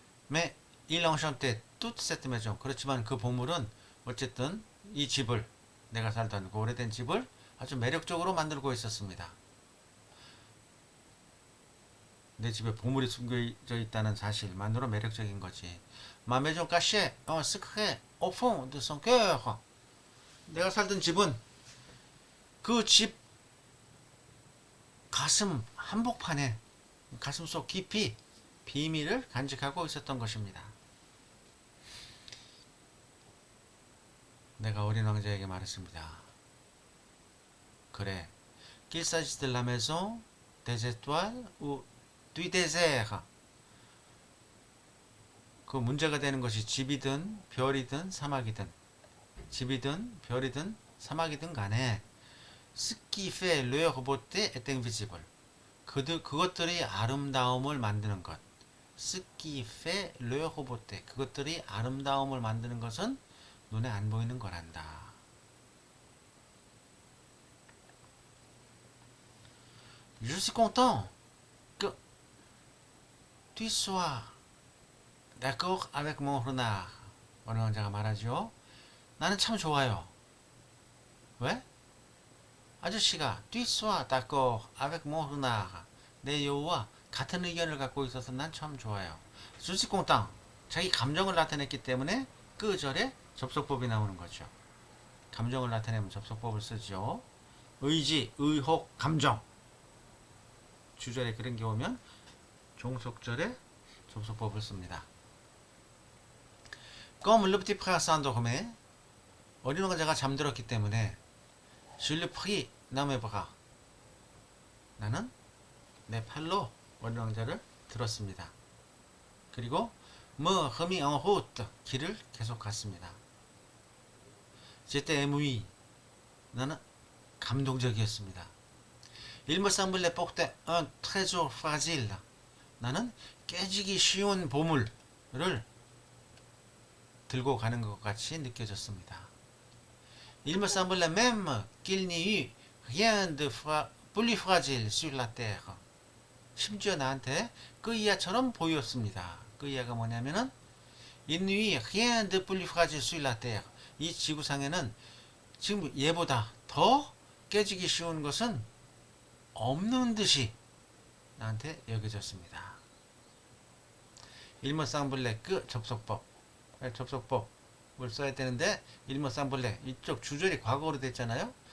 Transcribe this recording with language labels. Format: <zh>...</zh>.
<fr>mais il enchantait toute cette maison.</fr> <ko>그렇지만 그 보물은 어쨌든 이 집을 내가 살던 그 오래된 집을 아주 매력적으로 만들고 있었습니다. 내 집에 보물이 숨겨져 있다는 사실만으로 매력적인 거지.</ko> <fr>Ma maison cachait un secret au fond de son cœur.</fr> <ko>내가 살던 집은 그 집 가슴 한복판에 가슴 속 깊이 비밀을 간직하고 있었던 것입니다. 내가 어린 왕자에게 말했습니다. 그래,</ko> <fr>qu'il s'agisse de la maison, des étoiles ou du désert.</fr> <ko>그 문제가 되는 것이 집이든 별이든 사막이든 집이든 별이든 사막이든 간에</ko> <fr>ce qui fait leur beauté est invisible.</fr> <ko>그것들이 아름다움을 만드는 것.</ko> <fr>ce qui fait leur beauté.</fr> <ko>그것들이 아름다움을 만드는 것은 눈에 안 보이는 거란다.</ko> <fr>Je suis content que tu sois d'accord avec mon renard.</fr> <ko>어느 왕자가 말하죠. 나는 참 좋아요. 왜? 아저씨가</ko> <fr>tu sois d'accord avec mon renard.</fr> <ko>내 여우와 같은 의견을 갖고 있어서 난 참 좋아요.</ko> <fr>Je suis content.</fr> <ko>자기 감정을 나타냈기 때문에 그 절에 접속법이 나오는 거죠. 감정을 나타내면 접속법을 쓰죠. 의지, 의혹, 감정. 주절에 그런 게 오면 종속절에 접속법을 씁니다.</ko> <fr>Comme le petit prince s'endormait,</fr> <ko>어린 왕자가 잠들었기 때문에</ko> <fr>je le pris dans mes bras.</fr> <ko>나는 내 팔로 어린 왕자를 들었습니다. 그리고</ko> <fr>me remis en route.</fr> <ko>길을 계속 갔습니다.</ko> <fr>j'étais ému.</fr> <ko>나는 감동적이었습니다.</ko> <fr>Il me semblait porter un trésor fragile.</fr> <ko>나는 깨지기 쉬운 보물을 들고 가는 것 같이 느껴졌습니다.</ko> <fr>Il me semblait même qu'il n'y eut rien de plus fragile sur la terre.</fr> <ko>심지어 나한테 그 이하처럼 보였습니다. 그 이하가 뭐냐면은</ko> <fr>Il n'y eut rien de plus fragile sur la terre.</fr> <ko>이 지구상에는 지금 얘보다 더 깨지기 쉬운 것은 없는 듯이 나한테 여겨졌습니다. 일머쌍블레 그 접속법. 접속법을 써야 되는데 일머쌍블레 이쪽 주절이 과거로 됐잖아요.</ko>